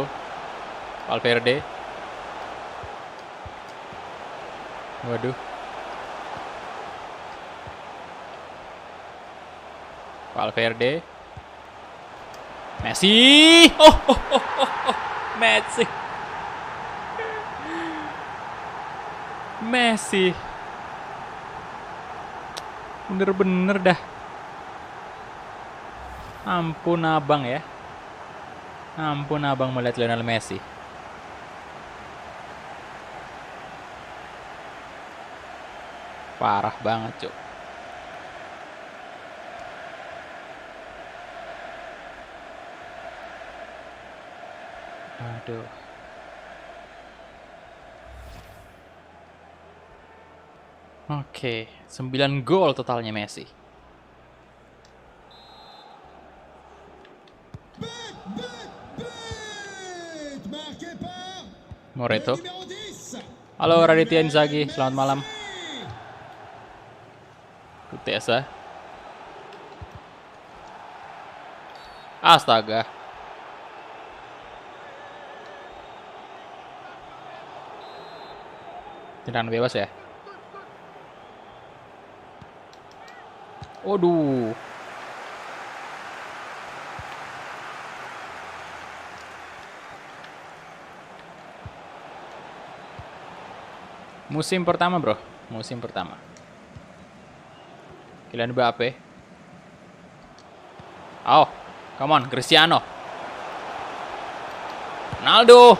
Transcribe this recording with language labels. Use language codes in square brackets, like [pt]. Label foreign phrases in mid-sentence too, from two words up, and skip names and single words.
[id] Valverde. Waduh. Valverde. Messi. Messi. Bener-bener dah. Ampun abang ya. Ampun abang melihat Lionel Messi. Parah banget, Cuk. Aduh. Oke, 9 gol totalnya Messi. [fr] Marqué par Moreto. le numéro 10. [id] Halo Raditya Inzaghi, selamat malam. Kutesa. Astaga. Tendangan bebas ya. Waduh. Musim pertama, bro. Musim pertama. Kylian Mbappe. [en] Oh, come on, Cristiano. Ronaldo.